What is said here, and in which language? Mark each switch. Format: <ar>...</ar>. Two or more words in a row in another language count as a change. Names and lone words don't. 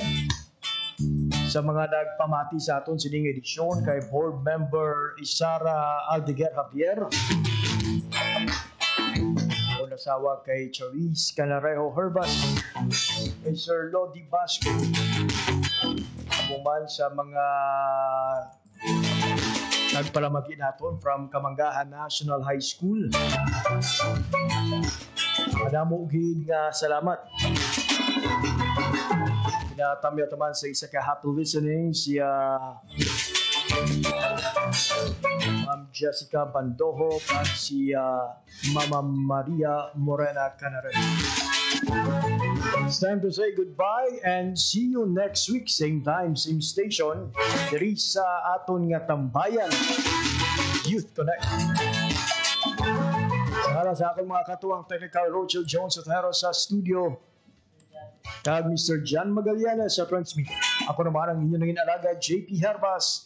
<hil>Sa mga nagpamati sa aton sining edisyon kay Board Member Isara Aldeguer Javier, o nasawa kay Charis Canarejo Herbas, kay Sir Lodi Basco, amuman sa mga nagpalamagi naton from Kamanggahan National High School. Madamo gid nga salamat. Pinatamya taman sa isa ka</hil> <en>happy listening</en> <hil>siya Ma'am Jessica Bandoho at si Mama Maria Morena Canare.</hil> <en>It's time to say goodbye and see you next week, same time, same station,</en> <hil>diri sa aton nga tambayan,</hil> <en>Youth Connect.</en> <hil>Para sa akong mga katuwang technical, Rochelle Jones at Hero sa studio, kag Mr.</hil> <tl>John Magallanes sa transmit. Ako naman ang inyong naging alaga, JP Herbas.</tl>